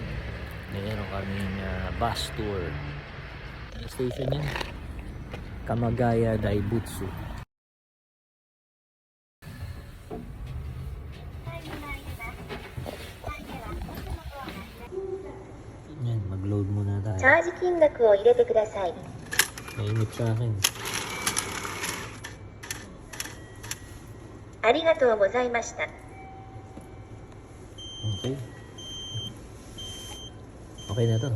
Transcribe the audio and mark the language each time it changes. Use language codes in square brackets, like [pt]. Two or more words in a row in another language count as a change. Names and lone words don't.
[tl] Mayroon kaming bus tour. Ano station yan? Kamagaya Daibutsu. Ayan, mag-load muna tayo. [ja] チャージ金額を入れてください。 [tl] Mainit sa akin. [ja] ありがとうございました。 [tl] Okay. Okay na to.